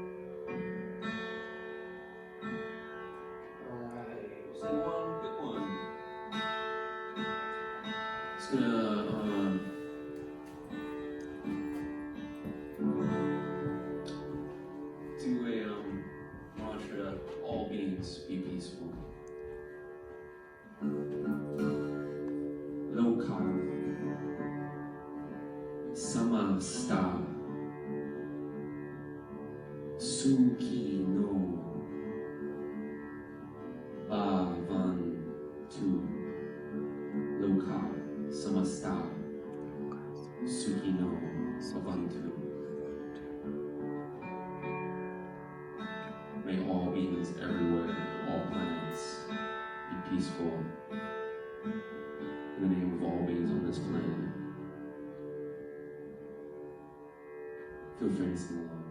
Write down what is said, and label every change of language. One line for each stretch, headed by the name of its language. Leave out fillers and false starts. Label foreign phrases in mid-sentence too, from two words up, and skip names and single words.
English: Alright, say one, pick one. It's gonna do a mantra to all beings be peaceful.
Sanskrit: Loka Samasta Suki no Bhavantu. Loka Samasta Suki no Bhavantu.
English: May all beings everywhere, all planets, be peaceful. In the name of all beings on this planet. Feel free to sing